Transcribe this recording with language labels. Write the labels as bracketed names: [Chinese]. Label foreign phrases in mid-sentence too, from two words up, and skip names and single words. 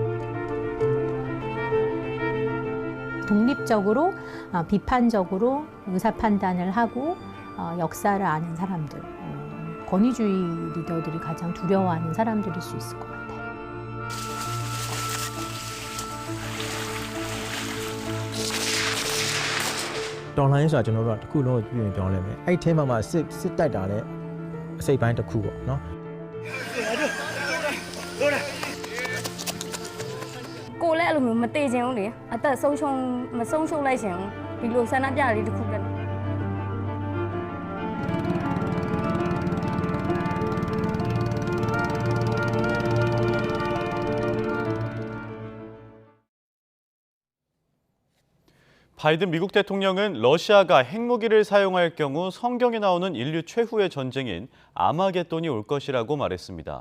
[Korean] 독립적으로 비판적으로 의사 판단을 하고 역사를 아는 사람들, 권위주의 리더들이 가장 두려워하는 사람들일 수 있을 것 같아요. [Burmese] တော်လှန်ရေးဆိုတာကျွန်တော်တို့ကတစ်ခုလုံးကိုပြင်ပြောင်းလဲမယ်အဲ့ဒီထဲမှာစစ်တိုက်တာလည်းအစိတ်ပိုင်းတစ်ခုပေါ့နော် ကိုလည်းအဲ့လိုမျိုးမတေချင်ဘူးလေအသက်ဆုံးရှုံးမဆုံးရှုံးလိုက်ရှင်ဒီလိုဆန္ဒပြလေးတစ်ခုလည်း [Korean] 바이든 미국 대통령은 러시아가 핵무기를 사용할 경우 성경에 나오는 인류 최후의 전쟁인 아마겟돈이 올 것이라고 말했습니다.